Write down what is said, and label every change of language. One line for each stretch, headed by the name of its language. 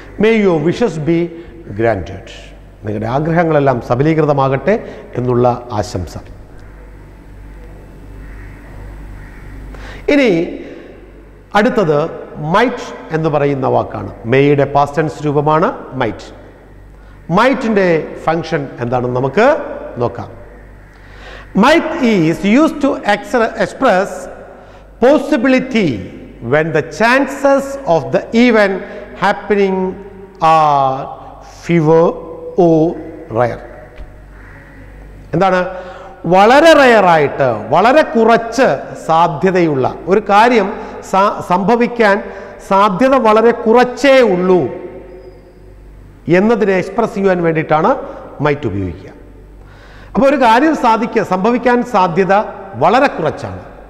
English: May your wishes be granted.
Malayalam: നിങ്ങളുടെ ആഗ്രഹങ്ങളെല്ലാം സബലീകൃതമാകട്ടെ എന്നുള്ള ആശംസ. ഇനി അടുത്തത് മൈറ്റ് എന്ന് പറയുന്ന വാക്കാണ്. മേയുടെ പാസ്റ്റ് ടെൻസ് രൂപമാണ് മൈറ്റ്. മൈറ്റിൻ്റെ ഫങ്ഷൻ എന്താണെന്ന് നമുക്ക് നോക്കാം.
English: Might is used to express possibility when the chances of the event happening are fewer or rare.
Malayalam: എന്താണ്? വളരെ റയറായിട്ട് വളരെ കുറച്ച് സാധ്യതയുള്ള ഒരു കാര്യം സംഭവിക്കാൻ സാധ്യത വളരെ കുറച്ചേ ഉള്ളൂ എന്നതിനെ എക്സ്പ്രസ് ചെയ്യാൻ വേണ്ടിയിട്ടാണ് മൈറ്റ് ഉപയോഗിക്കുക. അപ്പോൾ ഒരു കാര്യം സംഭവിക്കാൻ സാധ്യത വളരെ കുറച്ചാണ്.